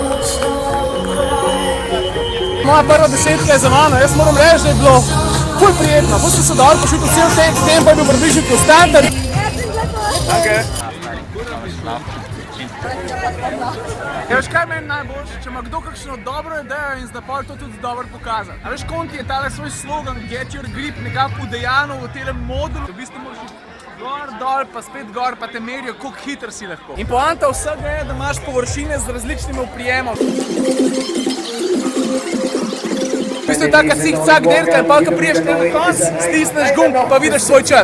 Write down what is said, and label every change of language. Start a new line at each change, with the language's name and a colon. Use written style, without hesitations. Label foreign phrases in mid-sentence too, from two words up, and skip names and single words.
Slovenian: Moja prva desetka je za mano, jaz moram reči, da je bilo ful prijetno. Ful sem se dobro počutil cel tempo je bil približno konstanten. Ja, veš kaj meni najboljše, če ima kdo kakšno dobro idejo in zna pol to tudi dobro pokazati. A veš, Konti je tale svoj slogan
English: Get your grip
Slovenian: nekako udejanil v telem modulu. V bistvu moraš gor, dol, pa spet gor, pa te merijo, koliko hiter si lahko. In poanta vsega je, da imaš površine z različnimi oprijemom. V bistvu je taka cik-cak delka in pa, ko priješ na konc, stisneš gumb, pa vidiš svoj čas.